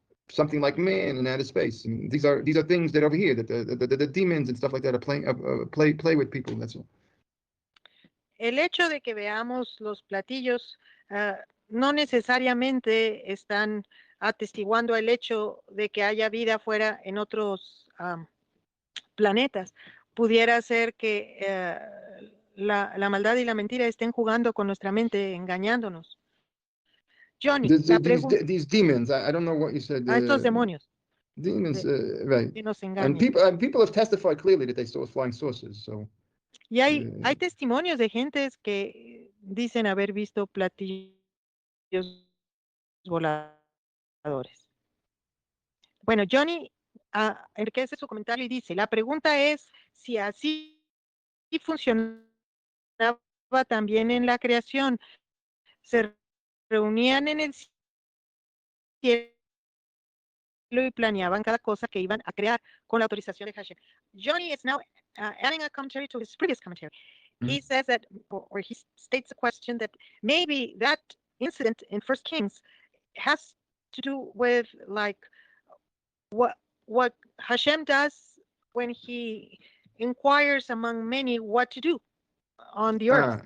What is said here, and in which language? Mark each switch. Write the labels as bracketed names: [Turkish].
[English] something like man in outer space. I mean, these are things that over here that the demons and stuff like that are playing play with people. That's all. [Spanish] El hecho de que veamos los platillos no necesariamente están atestiguando el hecho de que haya vida afuera en otros planetas. Pudiera ser que la maldad y la mentira estén jugando con nuestra mente, engañándonos. [English] Johnny, These demons, I don't know what you said. [Spanish] Estos demonios. [English] Demons, right. [Spanish] Que nos [English] And [Spanish] engañan. [English] people have testified clearly that they saw flying saucers. So. [Spanish] Y hay testimonios de gentes que dicen haber visto platillos voladores. Bueno, Johnny enriquece su comentario y dice, la pregunta es si así funcionaba también en la creación. Se reunían en el cielo y planeaban cada cosa que iban a crear con la autorización de Hashem. [English] Johnny is now adding a commentary to his previous commentary. Mm-hmm. He says that, or he states a question that maybe that incident in First Kings has to do with like what Hashem does when he inquires among many what to do on the earth.